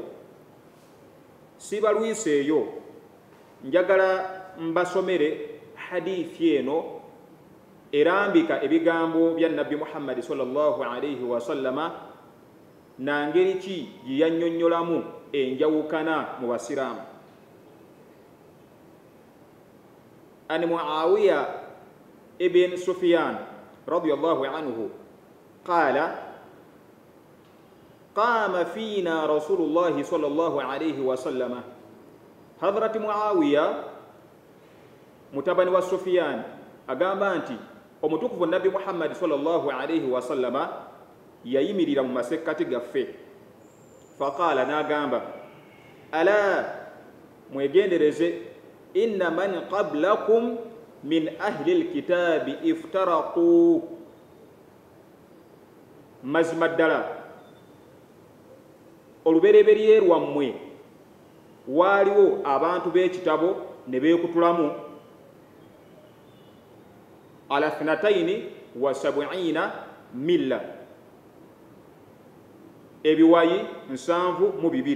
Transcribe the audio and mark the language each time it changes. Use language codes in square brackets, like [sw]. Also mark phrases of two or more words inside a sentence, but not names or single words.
[lg] Sibalwise eyo, njagala mbasomere hadithi eno erambika ebigambo bya Nabbi Muhammadi [ar] صلى الله عليه وسلم [lg] na ngeri ki gye yannyonnyolamu enjawukana mu basiraamu. [ar] عن معاوية بن سفيان رضي الله عنه قال قام فينا رسول الله صلى الله عليه وسلم. [lg] Hadhrati Muawiya mutabani wa Sufyan agamba nti omutukuvu Nabbi Muhammadi [ar] صلى الله عليه وسلم [lg] yayimirira mu masekkati gaffe. Faqala, n'agamba, ala mwegendereze, [ar] إن من قبلكم من أهل الكتاب افترقوا. [lg] Mazima ddala olubereberye lwammwe waaliwo abantu b'ekitabo ne beekutulamu [ar] على 72 ملة, [lg] ebiwayi 72.